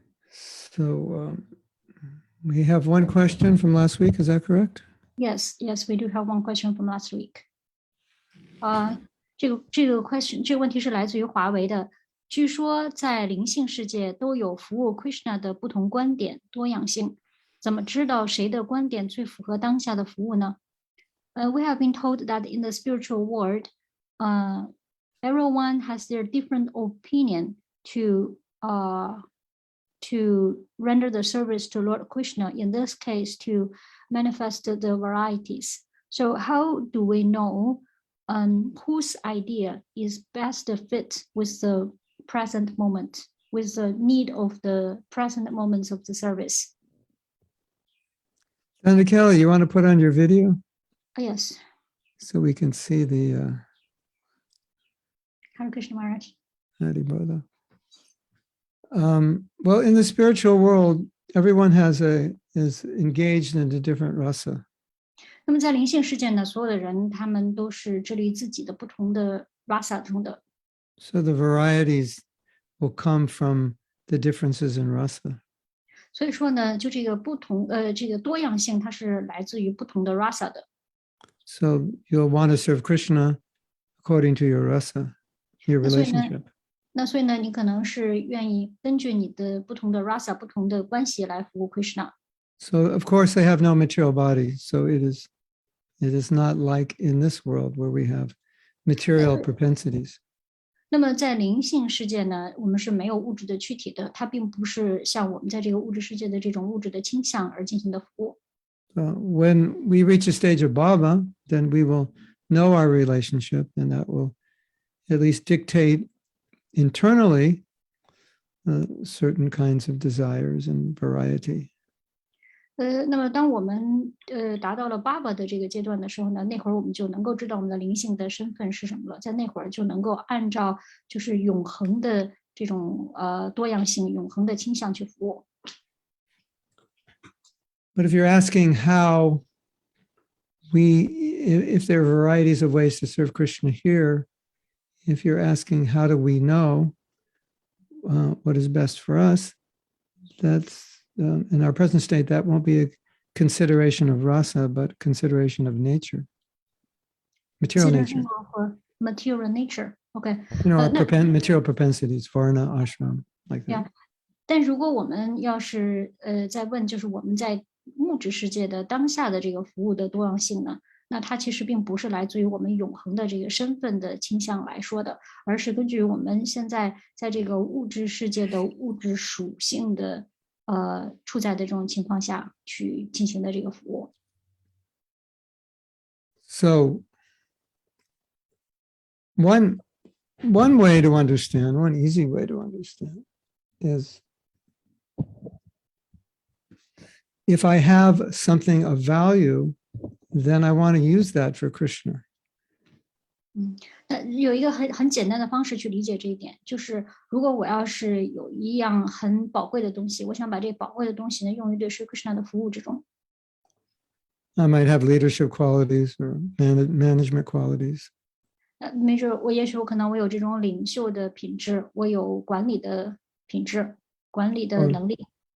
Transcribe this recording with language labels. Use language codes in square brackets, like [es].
[en] So we have one question from last week, is that correct? Yes, yes, we do have one question from last week. [zh] 这个问题是来自于华为的。据说在灵性世界都有服务 Krishna 的不同观点多样性，怎么知道谁的观点最符合当下的服务呢？ [en] We have been told that in the spiritual world, everyone has their different opinion to to render the service to Lord Krishna, in this case to manifest the varieties. So how do we know whose idea is best fit with the present moment, with the need of the present moments of the service? Dr. Kelly, you want to put on your video Yes, so we can see the Hare Krishna Maharaj. Hari Bola. Well, in the spiritual world, everyone is engaged in a different rasa. [zh] 那么在灵性世界呢，所有的人他们都是致力于自己的不同的 rasa 中的， [en] So the varieties will come from the differences in rasa. [zh] 所以说呢，就这个不同这个多样性，它是来自于不同的 rasa 的。 [en] So you'll want to serve Krishna according to your rasa, your [zh] 那所以呢， [en] relationship. [zh] 那所以呢，你可能是愿意根据你的不同的 rasa、不同的关系来服务 Krishna。 [en] So of course they have no material body. So it is not like in this world where we have material propensities. [zh] 那么在灵性世界呢，我们是没有物质的躯体的，它并不是像我们在这个物质世界的这种物质的倾向而进行的服务。 [en] When we reach a stage of Baba, then we will know our relationship, and that will at least dictate internally certain kinds of desires and variety. [zh] 那么当我们达到了爸爸的这个阶段的时候呢，那会儿我们就能够知道我们的灵性的身份是什么了，在那会儿就能够按照就是永恒的这种多样性、永恒的倾向去服务。 [en] But if you're asking how if there are varieties of ways to serve Krishna here, if you're asking how do we know what is best for us, that's in our present state, that won't be a consideration of rasa, but consideration of nature, material nature. Material nature, OK， Material propensities, varna, ashram, like that. [zh] 但如果我们要是在问，就是我们在物质世界的当下的这个服务的多样性呢，那它其实并不是来自于我们永恒的这个身份的倾向来说的，而是根据我们现在在这个物质世界的物质属性的处在的这种情况下去进行的这个服务。 [en] So one way to understand, one easy way to understand is if I have something of value, then I want to use that for Krishna. [zh] 有一个很简单的方式去理解这一点，就是如果我要是有一样很宝贵的东西，我想把这宝贵的东西呢用于对Sri Krishna 的服务之中。 [en] I might have leadership qualities or management qualities. [zh] 没准也许我可能我有这种领袖的品质，我有管理的品质，管理的能力，